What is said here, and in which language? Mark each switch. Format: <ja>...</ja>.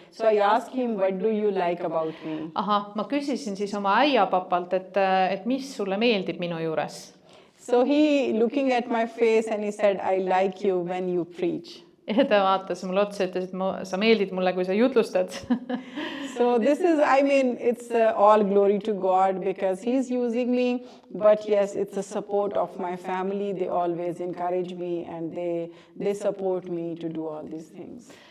<en>So I asked him, what do you like about me?</en> <et>Aha, ma küsisin siis oma äiapapalt, et mis sulle meeldib minu juures.</et> <en>So he looking at my face and he said, I like you when you preach.</en> <et>Ja ta vaatas mulle otsa ja ütles, et sa meeldid mulle, kui sa jutlustad.</et> <en>So this is, I mean, it's all glory to God because He's using me. But yes, it's a support of my family. They always encourage me and they support me to do all these things.</en>